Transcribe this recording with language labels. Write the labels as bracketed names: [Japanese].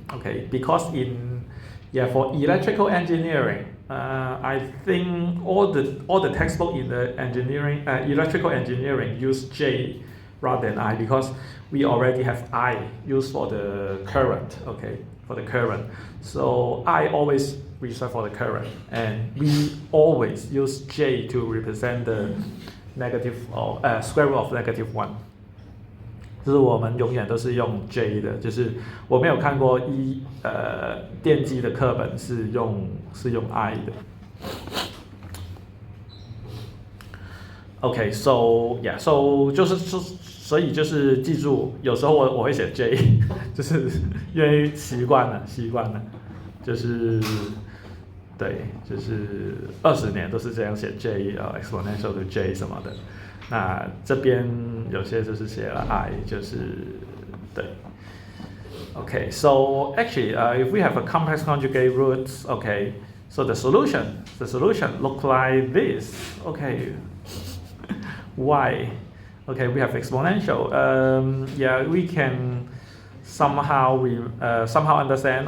[English] Okay, because for electrical engineering, I think all the textbook in the electrical engineering use J rather than I, because we already have I used for the current. Okay, for the current. So I always reserve for the current, and we always use J to represent the negative or square root of -1. [Chinese] 就是我们永远都是用 J 的，就是我没有看过电机的课本是用 I 的。 [English] Okay, so yeah, so [Chinese] 所以就是记住，有时候我会写 J， 就是因为习惯了，就是对，就是20年都是这样写 J [English] exponential to J [Chinese] 什么的。那这边有些就是写了 I， 就是对。 [English] Okay, so actually, if we have a complex conjugate roots, okay, so the solution look like this. Okay, why? Okay, we have exponential. Yeah, we can somehow understand.